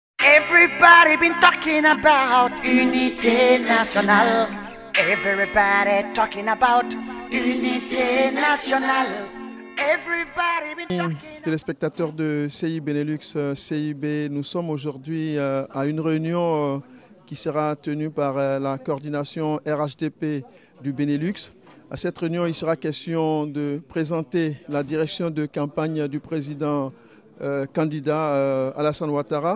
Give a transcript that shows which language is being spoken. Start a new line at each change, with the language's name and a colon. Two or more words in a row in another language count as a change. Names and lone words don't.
English: Everybody been talking about
French: unité nationale.
English: Everybody talking about
French: unité nationale.
English: Everybody been talking.
French: Téléspectateurs de CI Benelux, CIB, nous sommes aujourd'hui à une réunion qui sera tenue par la coordination RHDP du Benelux. À cette réunion, il sera question de présenter la direction de campagne du président candidat Alassane Ouattara.